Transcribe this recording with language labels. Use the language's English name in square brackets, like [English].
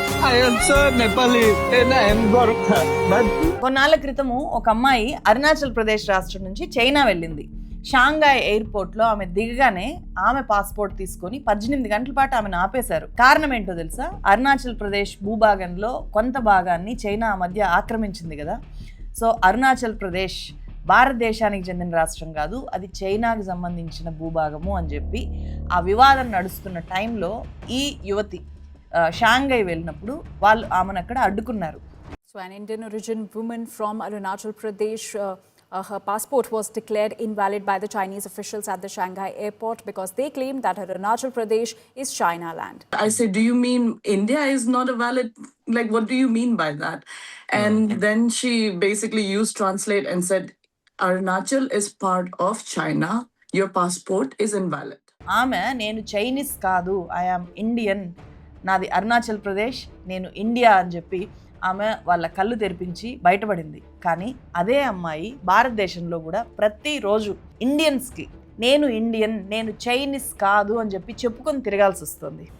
[English] I am so Nepali and I am Gorkha. But [Telugu] కొన్నాళ్ళ క్రితము ఒక అమ్మాయి అరుణాచల్ ప్రదేశ్ రాష్ట్రం నుంచి చైనా వెళ్ళింది. షాంఘాయ్ ఎయిర్పోర్ట్లో ఆమె దిగగానే ఆమె పాస్పోర్ట్ తీసుకొని 18 గంటల పాటు ఆమెను ఆపేశారు. కారణం ఏంటో తెలుసా? అరుణాచల్ ప్రదేశ్ భూభాగంలో కొంత భాగాన్ని చైనా ఆ మధ్య ఆక్రమించింది కదా. సో అరుణాచల్ ప్రదేశ్ భారతదేశానికి చెందిన రాష్ట్రం కాదు, అది చైనాకి సంబంధించిన భూభాగము అని చెప్పి ఆ వివాదం నడుస్తున్న టైంలో ఈ యువతి షాంఘై వెళ్ళినప్పుడు వాళ్ళు ఆమెను అక్కడ అడ్డుకున్నారు. [English] So an Indian origin woman from Arunachal Pradesh, her passport was declared invalid by the Chinese officials at the Shanghai airport because they claimed that Arunachal Pradesh is China land. I said, do you mean India is not a valid, like what do you mean by that? And then she basically used translate and said, Arunachal is part of China, your passport is invalid. [Telugu] ఆమె నేను Chinese కాదు, [English] I am Indian, [Telugu] నాది అరుణాచల్ ప్రదేశ్, నేను India అని చెప్పి ఆమె వాళ్ళ కళ్ళు తెరిపించి బయటపడింది. కానీ అదే అమ్మాయి భారతదేశంలో కూడా ప్రతిరోజు ఇండియన్స్కి నేను ఇండియన్, నేను చైనీస్ కాదు అని చెప్పి చెప్పుకొని తిరగాల్సి వస్తుంది.